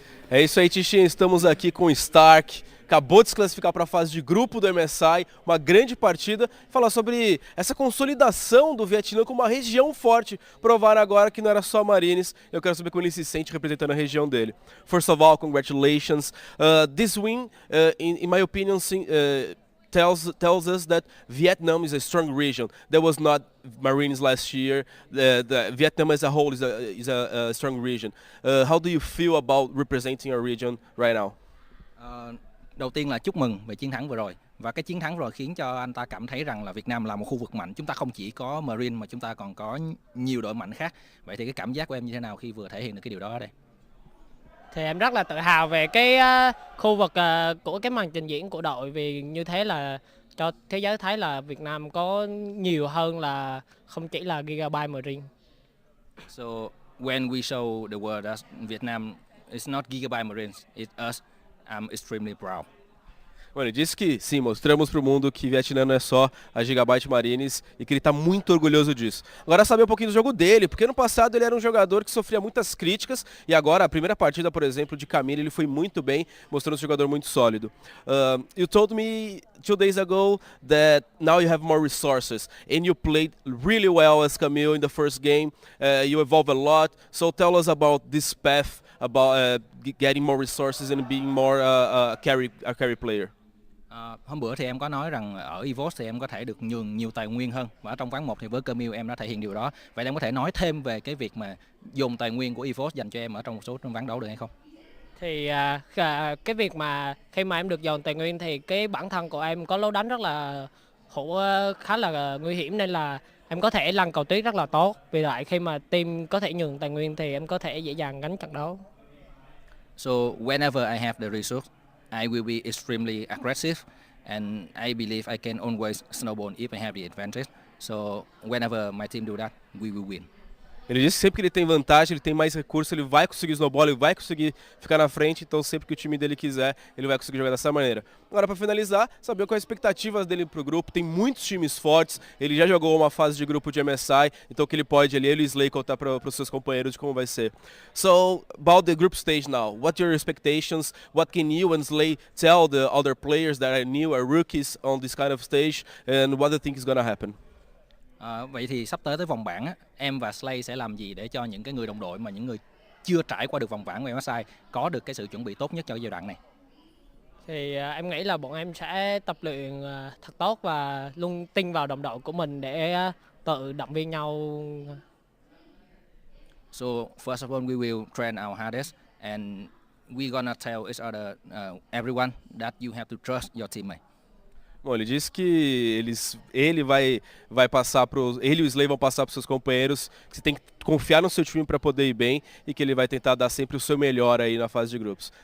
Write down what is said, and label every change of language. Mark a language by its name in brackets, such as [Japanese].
[Portuguese] É isso aí, Tichinha, estamos aqui com o Stark. Acabou de se classificar para a fase de grupo do MSI, uma grande partida. Falar sobre essa consolidação do Vietnã como uma região forte. Provar agora que não era só Marines. Eu quero saber como ele se sente representando a região dele. [English] First of all, congratulations. This win, in my opinion, tells us that Vietnam is a strong region. That was not Marines last year. The Vietnam as a whole is a strong region. How do you feel about representing your region right now? [Vietnamese] Đầu tiên là chúc mừng về chiến thắng vừa rồi. Và cái chiến thắng rồi khiến cho anh ta cảm thấy rằng là Việt Nam là một khu vực mạnh. Chúng ta không chỉ có Marine mà chúng ta còn có nhiều đội mạnh khác. Vậy thì cái cảm giác của em như thế nào khi vừa thể hiện được cái điều đó ở đây? Thì em rất là tự hào về cái khu vực của cái màn trình diễn của đội, vì như thế là cho thế giới thấy là Việt Nam có nhiều hơn là không chỉ là Gigabyte Marine. [English] So when we show the world that Vietnam is not Gigabyte Marines, it's us, I'm extremely proud. [Portuguese] Mano, ele disse que sim, mostramos pro mundo que Vietnã não é só a Gigabyte Marines e que ele tá muito orgulhoso disso. Agora saber um pouquinho do jogo dele, porque no passado ele era um jogador que sofria muitas críticas e agora a primeira partida, por exemplo, de Camille, ele foi muito bem, mostrando um jogador muito sólido. [English] You told me 2 days ago that now you have more resources and you played really well as Camille in the first game. You evolved a lot, so tell us about this path, about getting more resources and being more a carry player. [Vietnamese] Hôm bữa thì em có nói rằng ở EVOS thì em có thể được nhường nhiều tài nguyên hơn, và ở trong ván 1 thì với Camille em đã thể hiện điều đó. Vậy em có thể nói thêm về cái việc mà dùng tài nguyên của EVOS dành cho em ở trong một số ván đấu được hay không? Thì cái việc mà khi mà em được dồn tài nguyên thì cái bản thân của em có lối đánh rất là khá là nguy hiểm, nên là em có thể lăn cầu tuyết rất là tốt. Vì vậy khi mà team có thể nhường tài nguyên thì em có thể dễ dàng gánh trận đấu. [English] So whenever I have the resource, I will be extremely aggressive, and I believe I can always snowball if I have the advantage. So whenever my team do that, we will win. [Portuguese] Ele disse que sempre que ele tem vantagem, ele tem mais recurso, ele vai conseguir snowball, ele vai conseguir ficar na frente, então sempre que o time dele quiser, ele vai conseguir jogar dessa maneira. Agora, para finalizar, saber quais as expectativas dele pro grupo, tem muitos times fortes, ele já jogou uma fase de grupo de MSI, então que ele pode ali, ele e o Slay contar para os seus companheiros de como vai ser. [English] So, about the group stage now, what are your expectations? What can you and Slay tell the other players that are new, are rookies on this kind of stage, and what do you think is going to happen? [Vietnamese] Vậy thì sắp tới vòng bảng á, em và Slay sẽ làm gì để cho những cái người đồng đội mà những người chưa trải qua được vòng bảng của MSI có được cái sự chuẩn bị tốt nhất cho giai đoạn này? Thì em nghĩ là bọn em sẽ tập luyện thật tốt và luôn tin vào đồng đội của mình để tự động viên nhau. [English] So first of all, we will train our hardest and we're gonna tell each other, everyone, that you have to trust your teammate. [Portuguese] Bom, ele disse que ele e o Slay vão passar para os seus companheiros, que você tem que confiar no seu time para poder ir bem e que ele vai tentar dar sempre o seu melhor aí na fase de grupos.